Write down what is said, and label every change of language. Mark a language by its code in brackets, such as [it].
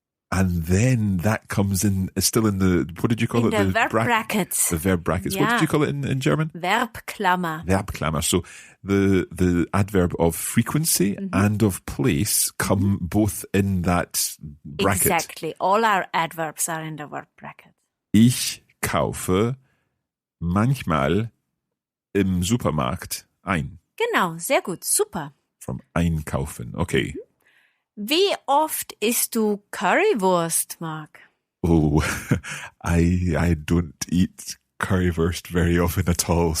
[en] And then that comes in, it's still in the, what did you call it? The verb brackets. The verb brackets. Yeah. What did you call it in German? [de] Verbklammer. Verbklammer. [en] So the adverb of frequency and of place come both in that bracket. Exactly. All our adverbs are in the verb bracket. [de] Ich kaufe manchmal im Supermarkt ein. Genau, sehr gut, super. [en] From einkaufen. Okay. [de] Wie oft isst du Currywurst, Mark? [en] Oh, I don't eat currywurst very often at all.